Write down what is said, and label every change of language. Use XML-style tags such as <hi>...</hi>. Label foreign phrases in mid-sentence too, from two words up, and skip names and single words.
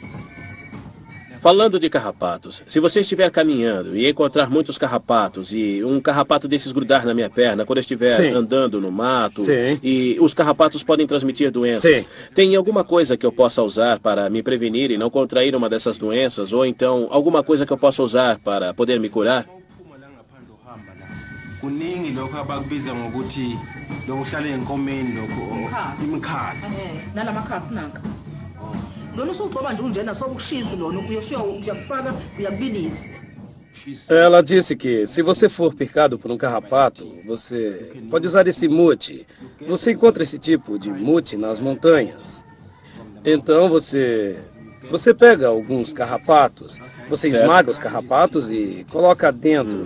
<pt>Falando de carrapatos, se você estiver caminhando e encontrar muitos carrapatos e um carrapato desses grudar na minha perna quando eu estiver andando no mato, e os carrapatos podem transmitir doenças, tem alguma coisa que eu possa usar para me prevenir e não contrair uma dessas doenças? Ou então, alguma coisa que eu possa usar para poder me curar?</pt> <zu>Kuningi lokho abakubiza ngokuthi lokuhlala enkomeni lokho imikhazi nalamakhasi nanka lona usugcoba nje unjena sokushisa lona uyakufaka uyakubilisa.</zu> <pt>Ela disse que se você for picado por um carrapato, você pode usar esse mute. Você encontra esse tipo de mute nas montanhas. Então você pega alguns carrapatos, você esmaga os carrapatos e coloca dentro.</pt>